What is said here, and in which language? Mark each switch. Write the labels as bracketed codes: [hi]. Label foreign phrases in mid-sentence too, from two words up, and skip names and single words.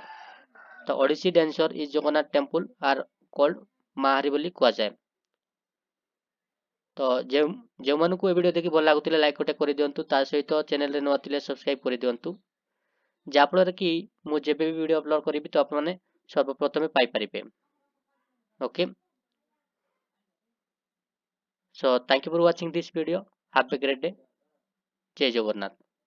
[en] ତ Odissi dancers is Jagannath temple are called Mahari [or] ବୋଲି କୁହାଯାଏ। ତ ଯେଉଁମାନଙ୍କୁ ଏ ଭିଡ଼ିଓ ଦେଖି ଭଲ ଲାଗୁଥିଲେ ଲାଇକ୍ ଗୋଟେ କରିଦିଅନ୍ତୁ, ତା ସହିତ ଚ୍ୟାନେଲରେ ନୂଆ ଥିଲେ ସବସ୍କ୍ରାଇବ୍ କରିଦିଅନ୍ତୁ, ଯାହାଫଳରେ କି ମୁଁ ଯେବେ ବି ଭିଡ଼ିଓ ଅପଲୋଡ଼ କରିବି ତ ଆପଣମାନେ ସର୍ବପ୍ରଥମେ ପାଇପାରିବେ। ଓକେ, [en] so thank you for watching this video. Have a great day. [or] ଜୟ ଜଗନ୍ନାଥ।